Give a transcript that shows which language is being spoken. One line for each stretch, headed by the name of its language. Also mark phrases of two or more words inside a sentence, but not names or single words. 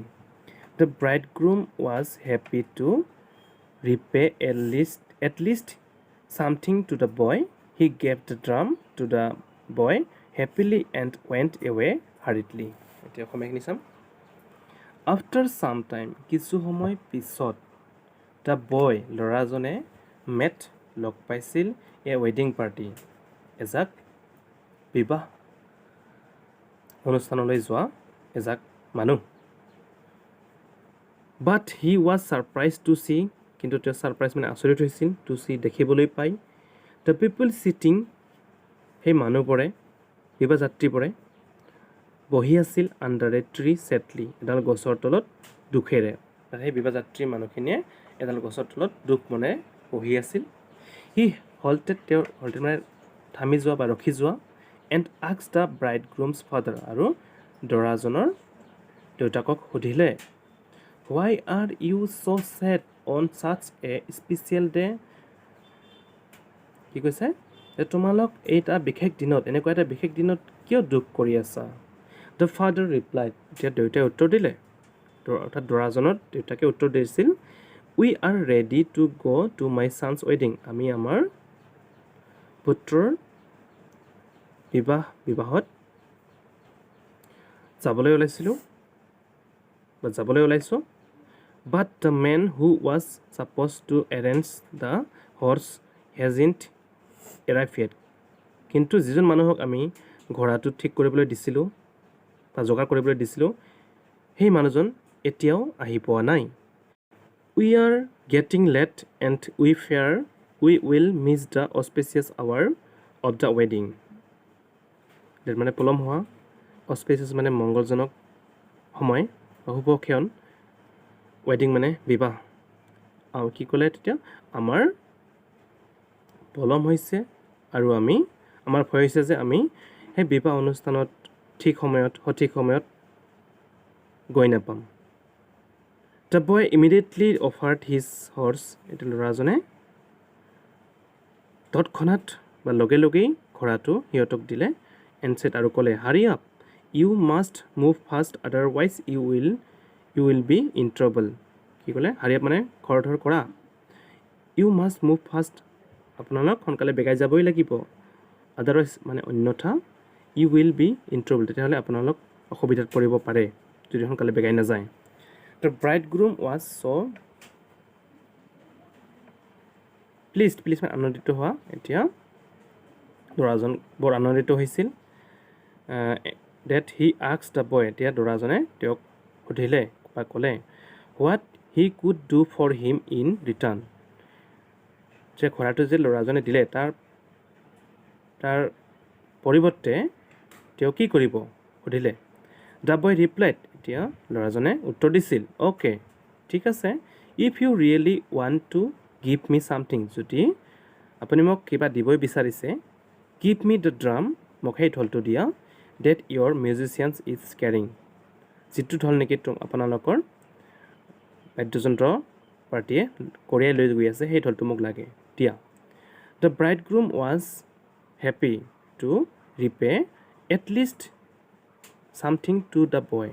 English: The bridegroom was happy to repay at least something to the boy. He gave the drum to the boy happily and went away hurriedly. After some time
Assamese: কিছু সময় পিছত
English: the boy
Assamese: ল'ৰাজনে লগ পাইছিল
English: a wedding party
Assamese: এজাক বিবাহ অনুষ্ঠানলৈ যোৱা এজাক মানুহ.
English: But he was surprised to see
Assamese: কিন্তু তেওঁ সাৰপ্ৰাইজ মানে আচৰিত হৈছিল
English: to see
Assamese: দেখিবলৈ পাই
English: the people sitting
Assamese: সেই মানুহবোৰে বিবাহ যাত্ৰীবোৰে বহি আছিল
English: under a tree sadly
Assamese: এডাল গছৰ তলত দুখেৰে. সেই বিবাহ যাত্ৰী মানুহখিনিয়ে এডাল গছৰ তলত দুখ মনে বহি আছিল.
English: He halted
Assamese: মানে থামি যোৱা বা ৰখি যোৱা
English: and asked the bridegroom's father
Assamese: আৰু দৰাজনৰ দেউতাকক সুধিলে,
English: "Why are you so sad on such a special day?"
Assamese: কি কৈছে যে তোমালোক এইটা বিশেষ দিনত এনেকুৱা এটা বিশেষ দিনত কিয় দুখ কৰি আছা?
English: The father replied
Assamese: এতিয়া দেউতাই উত্তৰ দিলে অৰ্থাৎ দৰাজনৰ দেউতাকে উত্তৰ দিছিল,
English: "We are ready to go to my son's wedding."
Assamese: আমি আমাৰ পুত্ৰৰ বিবাহত যাবলৈ ওলাইছোঁ
English: but the man who was supposed to arrange the horse hasn't arrived yet.
Assamese: কিন্তু যিজন মানুহক আমি ঘোঁৰাটো ঠিক কৰিবলৈ দিছিলোঁ বা যোগাৰ কৰিবলৈ দিছিলোঁ সেই মানুহজন এতিয়াও আহি পোৱা নাই.
English: We are getting late and we will miss the auspicious hour of the wedding.
Assamese: মানে পলম হোৱা, auspicious মানে মংগলজনক সময় বা শুভক্ষণ, ৱেডিং মানে বিবাহ. আৰু কি ক'লে তেতিয়া আমাৰ পলম হৈছে আৰু আমাৰ ভয় হৈছে যে আমি সেই বিবাহ অনুষ্ঠানত সঠিক সময়ত গৈ নাপাম.
English: The boy immediately offered his horse.
Assamese: এইটো ল'ৰাজনে তৎক্ষণাত বা লগে লগেই ঘোঁৰাটো সিহঁতক দিলে
English: and said
Assamese: আৰু ক'লে
English: hurry up, you must move fast otherwise you will be in trouble.
Assamese: কি ক'লে hurry up মানে খৰধৰ কৰা,
English: you must move fast
Assamese: আপোনালোক সোনকালে বেগাই যাবই লাগিব, otherwise মানে অন্যথা
English: you will be in trouble
Assamese: তেতিয়াহ'লে আপোনালোক অসুবিধাত পৰিব পাৰে যদি সোনকালে বেগাই নাযায়.
English: The bridegroom was so pleased
Assamese: মানে আনন্দিত হোৱা. এতিয়া ল'ৰাজন বৰ আনন্দিত হৈছিল
English: that he asked the boy.
Assamese: এতিয়া ল'ৰাজনে তেওঁক সুধিলে বা ক'লে
English: what he could do for him in return.
Assamese: যে ঘোঁৰাটো যে ল'ৰাজনে দিলে তাৰ পৰিৱৰ্তে তেওঁ কি কৰিব সুধিলে.
English: The boy replied.
Assamese: এতিয়া ল'ৰাজনে উত্তৰ দিছিল okay, ঠিক আছে,
English: if you really want to give me something,
Assamese: যদি আপুনি মোক কিবা দিবই বিচাৰিছে,
English: give me the drum,
Assamese: মোক সেই ঢোলটো দিয়া,
English: that your musicians is carrying,
Assamese: যিটো ঢোল নেকি আপোনালোকৰ বাদ্যযন্ত্ৰ পাৰ্টিয়ে কঢ়িয়াই লৈ গৈ আছে সেই ঢোলটো মোক লাগে দিয়া.
English: The bridegroom was happy to repay at least something to the boy.